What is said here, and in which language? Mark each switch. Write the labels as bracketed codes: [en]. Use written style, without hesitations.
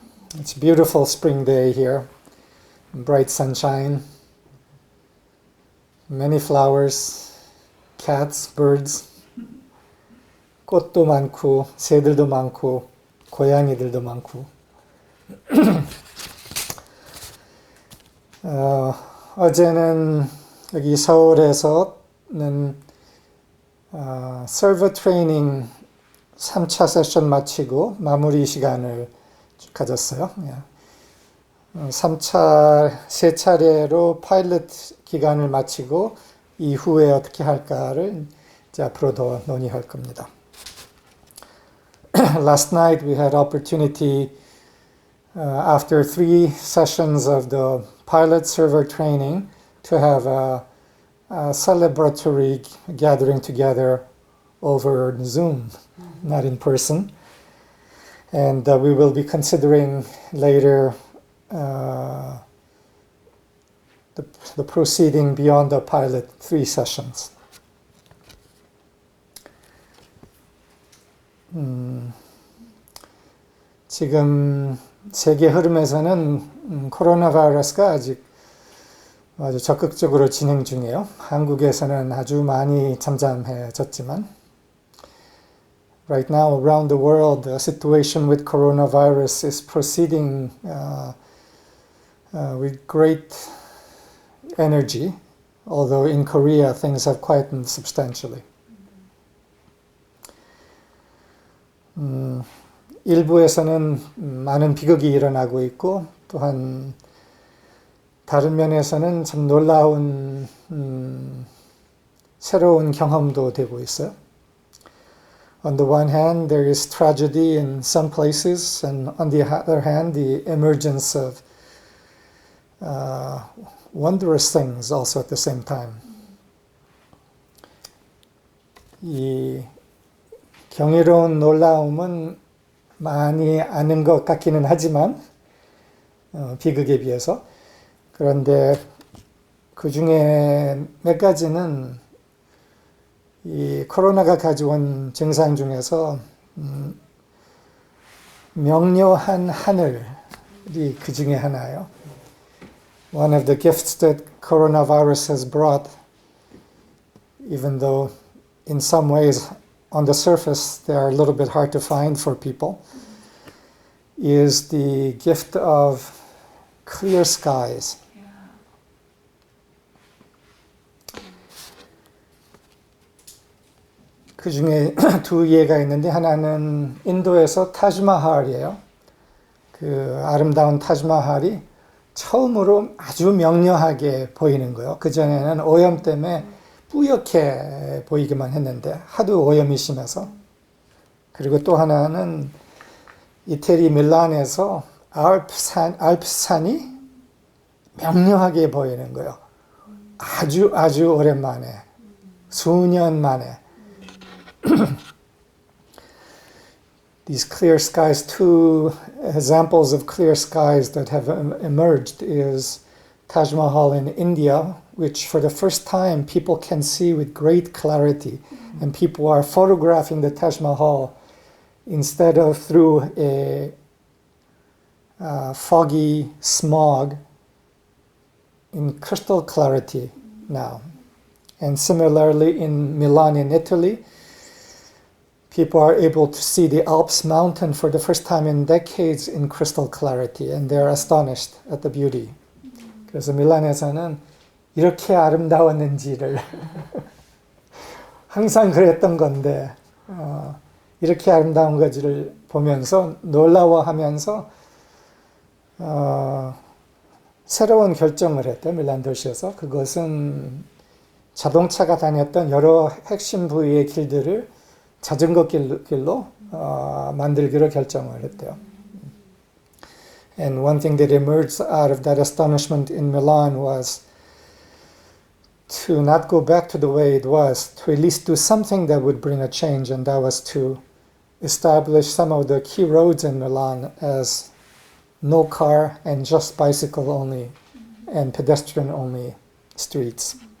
[en] It's a beautiful spring day here. Bright sunshine, many flowers, cats, birds, [ko] 꽃도 많고, 새들도 많고, 고양이들도 많고. 어제는 여기 서울에서는 서버 트레이닝 3차 세션 마치고 마무리 시간을 가졌어요. 3차, 세 차례로 파일럿 기간을 마치고 이후에 어떻게 할까를 이제 앞으로 더 논의할 겁니다. [en] Last night we had opportunity after 3 sessions of the pilot server training to have a celebratory gathering together over Zoom, not in person. And we will be considering later the proceeding beyond the pilot 3 sessions. [ko] 지금 세계 흐름에서는 코로나 바이러스가 아직 아주 적극적으로 진행 중이에요. 한국에서는 아주 많이 잠잠해졌지만 [en] right now around the world the situation with coronavirus is proceeding with great energy, although in Korea things have quietened substantially. [ko] 일부에서는 많은 비극이 일어나고 있고 또한 다른 면에서는 참 놀라운 새로운 경험도 되고 있어요. [en] On the one hand, there is tragedy in some places, and on the other hand, the emergence of wondrous things also at the same time. [ko] 이 경이로운 놀라움은 많이 아는 것 같기는 하지만 비극에 비해서 그런데 그 중에 몇 가지는 이 코로나가 가져온 증상 중에서 명료한 하늘이 그 중에 하나예요. [en] One of the gifts that coronavirus has brought, even though in some ways on the surface they are a little bit hard to find for people, is the gift of clear skies. [ko] 그 중에 2 예가 있는데 하나는 인도에서 타지마할이에요. 그 아름다운 타지마할이 처음으로 아주 명료하게 보이는 거예요. 그전에는 오염 때문에 뿌옇게 보이기만 했는데 하도 오염이 심해서. 그리고 또 하나는 이태리 밀란에서 알프산이 명료하게 보이는 거예요. 아주 오랜만에, 수년 만에. [en] These clear skies, 2 examples of clear skies that have emerged is Taj Mahal in India, which for the first time people can see with great clarity, and people are photographing the Taj Mahal instead of through a foggy smog in crystal clarity now. And similarly in Milan in Italy, people are able to see the Alps mountain for the first time in decades in crystal clarity, and they're astonished at the beauty. [ko] 그래서 밀란에서는 이렇게 아름다웠는지를 항상 그랬던 건데 이렇게 아름다운 것을 보면서 놀라워하면서 새로운 결정을 했대요. 밀란 도시에서. 그것은 자동차가 다녔던 여러 핵심 부위의 길들을 자전거 길로 만들기로 결정을 했대요. [en] And one thing that emerged out of that astonishment in Milan was to not go back to the way it was, to at least do something that would bring a change, and that was to establish some of the key roads in Milan as no car and just bicycle only and pedestrian only streets.